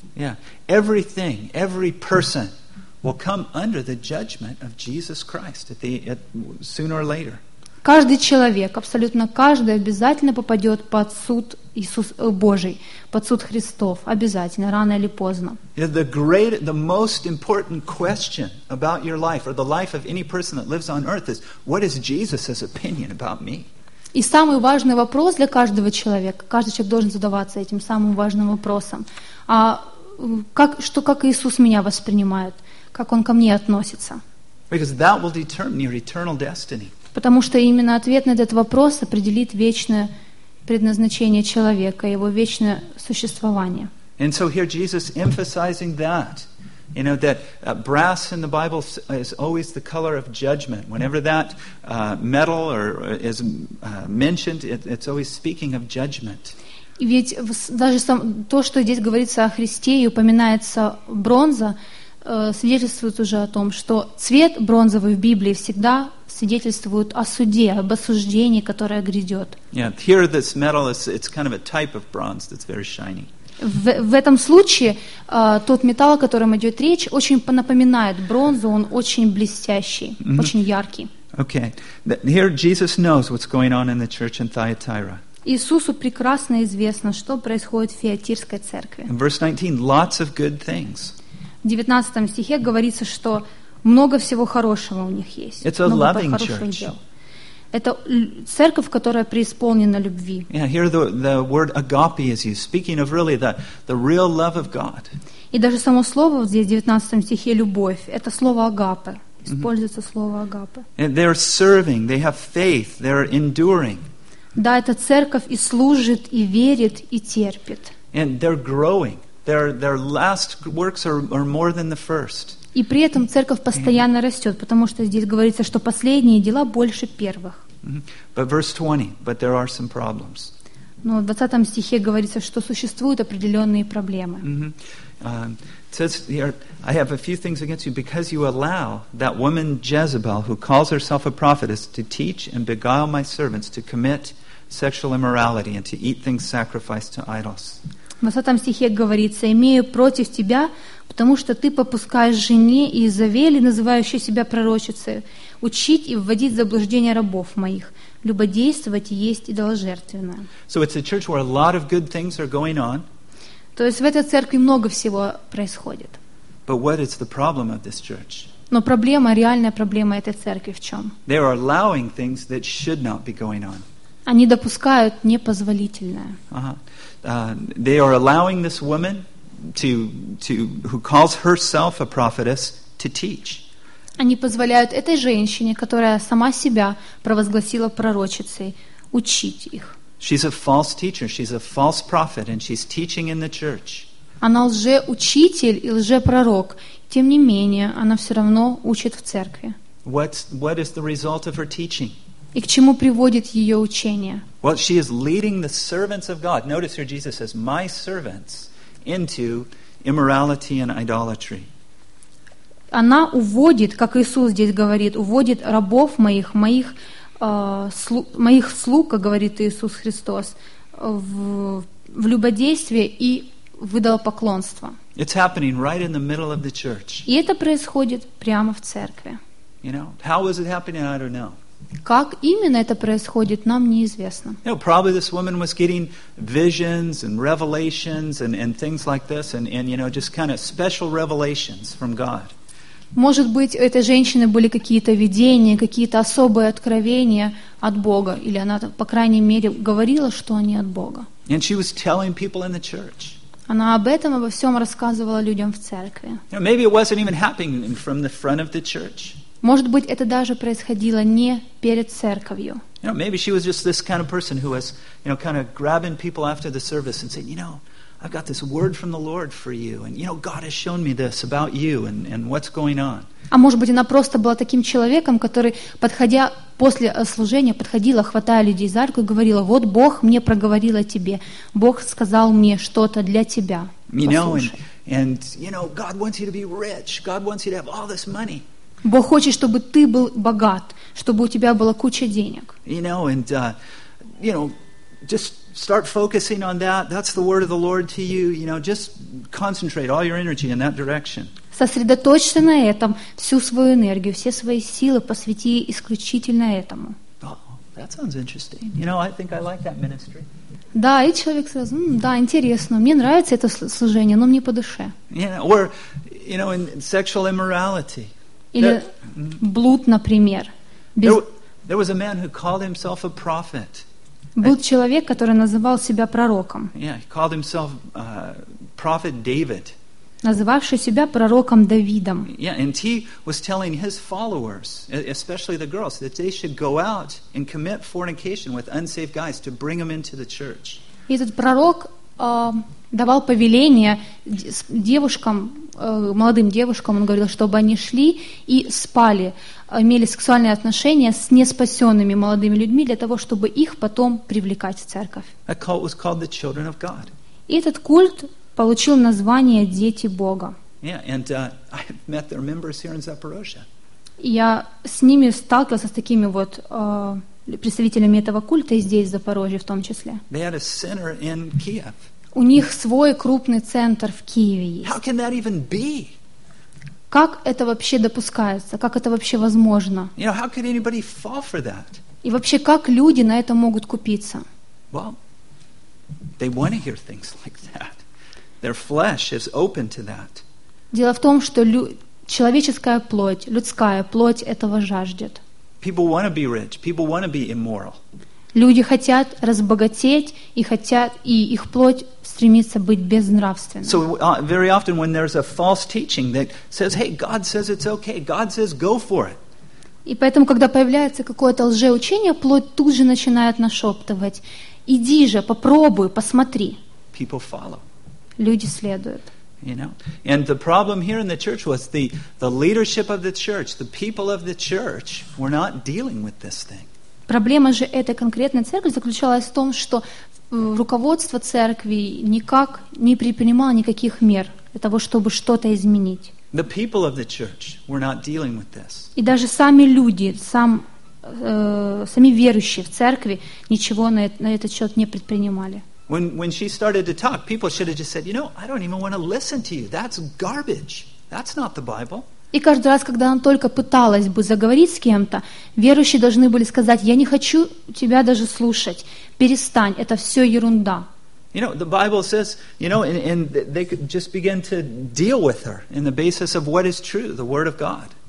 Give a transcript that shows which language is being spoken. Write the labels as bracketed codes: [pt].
[en] Yeah. Everything, every person will come under the judgment of Jesus Christ sooner or later. [ru] Каждый человек, абсолютно каждый, обязательно попадет под суд Иисус Божий, под суд Христов, обязательно, рано или поздно. [en] The most important question about your life or the life of any person that lives on earth is, what is Jesus' opinion about me? [ru] И самый важный вопрос для каждого человека, каждый человек должен задаваться этим самым важным вопросом. А как, что, как Иисус меня воспринимает? Как Он ко мне относится? [en] Because that will determine your eternal destiny. [ru] Потому что именно ответ на этот вопрос определит вечное предназначение человека, его вечное существование. [en] And so here Jesus emphasizing that. You know that brass in the Bible is always the color of judgment. Whenever that metal or is mentioned, it's always speaking of judgment. [ru] Ведь даже сам то, что здесь говорится о Христе и упоминается бронза, свидетельствует уже о том, что цвет бронзовый в Библии всегда свидетельствует о суде, об осуждении, которое грядет. [en] Yeah, here this metal is—it's kind of a type of bronze that's very shiny. [ru] В этом случае тот металл, о котором идет речь, очень напоминает бронзу, он очень блестящий, mm-hmm. очень яркий. [en] Okay. Here Jesus knows what's going on in the church in Thyatira. [ru] Иисусу прекрасно известно, что происходит в Фиатирской церкви. [en] In verse 19, lots of good things. [ru] В 19 стихе говорится, что много всего хорошего у них есть. [en] It's a loving church. [ru] Это церковь, которая преисполнена любви. [en] Yeah, here the word agape is used, speaking of really the real love of God. [ru] И даже само слово здесь, в 19 стихе, любовь, это слово агапе. Используется mm-hmm. слово агапе. [en] And they're serving, they have faith, they're enduring. [ru] Да, эта церковь и служит, и верит, и терпит. [en] And they're growing. Their last works are more than the first. [ru] И при этом церковь постоянно растет, потому что здесь говорится, что последние дела больше первых. [en] But verse 20, but there are some problems. [ru] Но в 20 стихе говорится, что существуют определенные проблемы. Mm-hmm. [en] It says here, I have a few things against you, because you allow that woman Jezebel, who calls herself a prophetess, to teach and beguile my servants to commit sexual immorality and to eat things sacrificed to idols. [ru] В 20 стихе говорится, имею против тебя, потому что ты попускаешь жене Иезавели, называющей себя пророчицей, учить и вводить в заблуждение рабов моих, любодействовать и есть идоложертвенное. [en] So it's a church where a lot of good things are going on. [ru] То есть в этой церкви много всего происходит. [en] But what is the problem of this church? [ru] Но проблема, реальная проблема этой церкви в чем? [en] They are allowing things that should not be going on. [ru] Они допускают непозволительное. [en] They are allowing this woman to who calls herself a prophetess to teach. [ru] Они позволяют этой женщине, которая сама себя провозгласила пророчицей, учить их. [en] She's a false teacher, she's a false prophet, and she's teaching in the church. [ru] Она лжеучитель и лжепророк. Тем не менее, она все равно учит в церкви. [en] What is the result of her teaching? [ru] И к чему приводит ее учение? [en] Well, she is leading the servants of God. Notice here Jesus says, my servants, into immorality and idolatry. [ru] Она уводит, как Иисус здесь говорит, уводит рабов моих, моих слуг, как говорит Иисус Христос, в любодействие и в идолопоклонство. [en] It's happening right in the middle of the church. [ru] И это происходит прямо в церкви. [en] You know, how is it happening? I don't know. [ru] Как именно это происходит, нам неизвестно. [en] You know, probably this woman was getting visions and revelations and things like this, and you know, just kind of special revelations from God. [ru] Может быть, у этой женщины были какие-то видения, какие-то особые откровения от Бога, или она, по крайней мере, говорила, что они от Бога. [en] And she was telling people in the church. [ru] Она об этом, обо всем рассказывала людям в церкви. [en] You know, maybe it wasn't even happening from the front of the church. [ru] Может быть, это даже происходило не перед церковью. [en] You know, maybe she was just this kind of person who was, you know, kind of grabbing people after the service and saying, you know, I've got this word from the Lord for you, and you know, God has shown me this about you and what's going on. [ru] А может быть, она просто была таким человеком, который, подходя после служения, подходила, хватая людей за руку и говорила: вот Бог мне проговорил о тебе, Бог сказал мне что-то для тебя. [en] You know, and you know, God wants you to be rich. God wants you to have all this money. [ru] Бог хочет, чтобы ты был богат, чтобы у тебя была куча денег. [en] You know, and you know, just start focusing on that. That's the word of the Lord to you. You know, just concentrate all your energy in that direction. [ru] Сосредоточься на этом, всю свою энергию, все свои силы посвяти исключительно этому. [en] Oh, that sounds interesting. You know, I think I like that ministry. [ru] Да, и человек сразу: да, интересно, мне нравится это служение, но мне по душе. [en] Yeah, or you know, in sexual immorality. [ru] Или there, блуд, например. [en] There was a man who called himself a prophet. [ru] Был человек, который называл себя пророком. [en] Yeah, he called himself prophet David. [ru] Называвший себя пророком Давидом. [en] Yeah, and he was telling his followers, especially the girls, that they should go out and commit fornication with unsaved guys to bring them into the church. [ru] И этот пророк давал повеление девушкам, молодым девушкам, он говорил, чтобы они шли и спали, имели сексуальные отношения с неспасенными молодыми людьми для того, чтобы их потом привлекать в церковь. [en] That cult was called the children of God. [ru] И этот культ получил название «Дети Бога». [en] Yeah, and I met their members here in Zaporozhye. [ru] Я с ними сталкивался, с такими вот представителями этого культа, и здесь, в Запорожье, в том числе. [en] They had a center in Kiev. [ru] У них свой крупный центр в Киеве есть. [en] How can that even be? [ru] Как это вообще допускается? Как это вообще возможно? [en] You know, how could anybody fall for that? [ru] И вообще, как люди на это могут купиться? [en] Well, they want to hear things like that. Their flesh is open to that. [ru] Дело в том, что человеческая плоть, людская плоть этого жаждет. [en] People want to be rich. People want to be immoral. [ru] Люди хотят разбогатеть и хотят, и их плоть стремится быть безнравственной. [en] So very often when there's a false teaching that says, hey, God says it's okay, God says go for it. [ru] И поэтому, когда появляется какое-то лжеучение, плоть тут же начинает нашептывать: иди же, попробуй, посмотри. [en] People follow. [ru] Люди следуют. [en] You know? And the problem here in the church was the leadership of the church, the people of the church were not dealing with this thing. [ru] Проблема же этой конкретной церкви заключалась в том, что руководство церкви никак не предпринимало никаких мер для того, чтобы что-то изменить. [en] The people of the church were not dealing with this. [ru] И даже сами люди, сами верующие в церкви ничего на этот счет не предпринимали. [en] When she started to talk, people should have just said, you know, I don't even want to listen to you. That's garbage. That's not the Bible. [ru] И каждый раз, когда она только пыталась бы заговорить с кем-то, верующие должны были сказать: «Я не хочу тебя даже слушать. Перестань, это все ерунда». [en] You know, the Bible says, you know, and they could just begin to deal with her in the basis of what is true, the Word of God.